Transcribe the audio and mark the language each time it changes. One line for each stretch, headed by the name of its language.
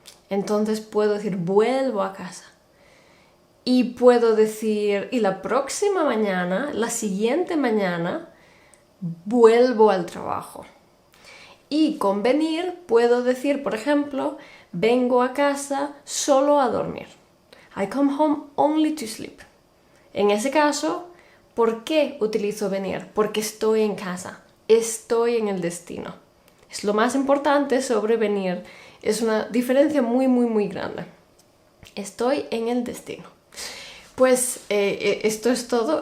Spanish: Entonces puedo decir vuelvo a casa. Y puedo decir, y la próxima mañana, la siguiente mañana, vuelvo al trabajo. Y con venir puedo decir, por ejemplo, vengo a casa solo a dormir.
English: I come home only to sleep.
Spanish: En ese caso, ¿por qué utilizo venir? Porque estoy en casa, estoy en el destino. Es lo más importante sobre venir. Es una diferencia muy, muy, muy grande. Estoy en el destino. Pues esto es todo.